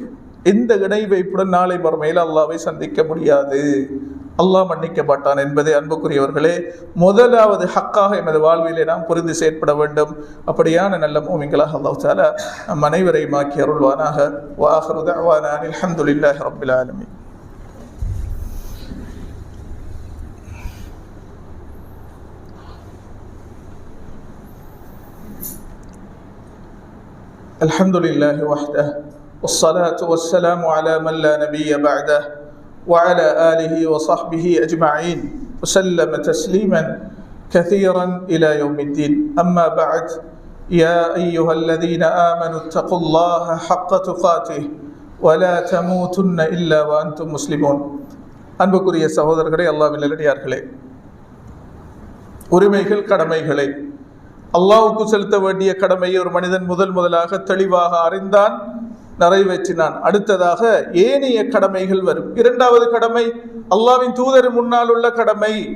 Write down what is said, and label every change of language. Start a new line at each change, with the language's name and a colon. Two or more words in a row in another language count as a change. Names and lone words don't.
Tamil: இந்த இணை வைப்புடன் நாளை மறுமையில் அல்லாஹ்வை சந்திக்க முடியாது, அல்லாஹ் மன்னிக்க மாட்டான் என்பதை அன்புக்குரியவர்களே முதலாவது ஹக்காக எமது வாழ்விலே நாம் புரிந்து செயற்பட வேண்டும். அப்படியான நல்ல மூமின்களாக அல்லாஹ் தஆலா நம் அனைவரையும் ஆக்கி அருள்வானாக.
Arabic: وآخر دعوانا الحمد لله رب العالمين. الحمد لله وحده والصلاة والسلام على من لا نبي بعده وعلى آله وصحبه أجمعين وسلم تسليما كثيرا إلى يوم الدين. أما بعد، يا أيها الذين آمنوا اتقوا الله حق تقاته ولا تموتن إلا وأنتم مسلمون.
Tamil: அன்புக்குரிய சகோதரர்களே, அல்லாஹ்வின் நல்லடியார்களே, உரிமைகள் கடமைகளை, அல்லாஹ்வுக்கு செலுத்த வேண்டிய கடமையை ஒரு மனிதன் முதலாக தெளிவாக அறிந்தான், நிறைவேற்றினான். அடுத்ததாக ஏனைய கடமைகள் வரும். இரண்டாவது கடமை அல்லாஹ்வின் தூதர் முன்னால் உள்ள கடமை.